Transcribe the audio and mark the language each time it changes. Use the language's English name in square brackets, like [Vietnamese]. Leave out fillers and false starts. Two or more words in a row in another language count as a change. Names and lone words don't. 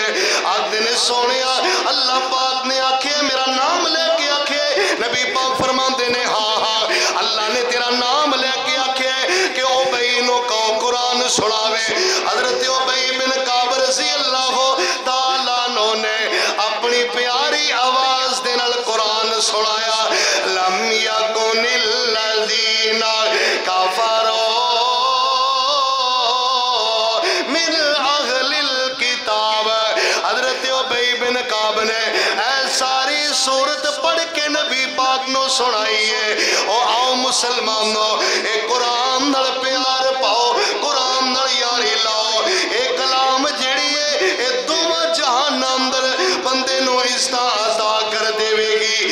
[Punjabi] ਆਖਦੇ ਨੇ ਸੋਹਣਿਆ ਅੱਲਾਹ ਪਾਕ ਨੇ ਆਖੇ ਮੇਰਾ ਨਾਮ ਲੈ ਕੇ ਆਖੇ। ਨਬੀ ਪਾਕ ਫ਼ਰਮਾਂਦੇ ਨੇ ਹਾਂ ਹਾਂ ਅੱਲਾਹ ਨੇ ਤੇਰਾ ਨਾਮ ਲੈ ਕੇ ਆਖੇ ਕਿ ਉਬਈ ਨੂੰ ਕਹੋ ਕੁਰਾਨ ਸੁਣਾਵੇ। ਹਜ਼ਰਤ ਉਬਈ ਬਿਨ ਕਾਬ [Arabic] رضي الله تعالى عنه [Punjabi] ਨੇ ਅਪਣੀ ਪਿਆਰੀ ਆਵਾਜ਼ ਦੇ ਨਾਲ ਕੁਰਾਨ ਸੁਣਾਇਆ। [Arabic] لم يكن الذين كفروا من أهل الكتاب. [Punjabi] ਹਜ਼ਰਤ ਉਬਈ ਬਿਨ ਕਾਬ ਨੇ ਐਹ ਸਾਰੀ ਸੂਰਤ ਪੜ੍ਹ ਕੇ ਨਬੀ ਪਾਕ ਨੂੰ ਸੁਣਾਈ ਹੈ। ਓ ਆਓ ਮੁਸਲਮਾਨੋ ਐਹ ਕੁਰਾਨ ਨਾਲ ਪਿਆਰ ਪਾਓ ਕੁਰਾਨ ਨਾਲ ਯਾਰੀ ਲਾਓ। ਐਹ ਕਲਾਮ ਜਿਹੜੀ ਹੈ ਐਹ ਦੋਵਾਂ ਜਹਾਨ ਅੰਦਰ ਬੰਦੇ ਨੂੰ ਇੱਜ਼ਤ ਅਤਾ ਕਰ ਦੇਵੇਗੀ।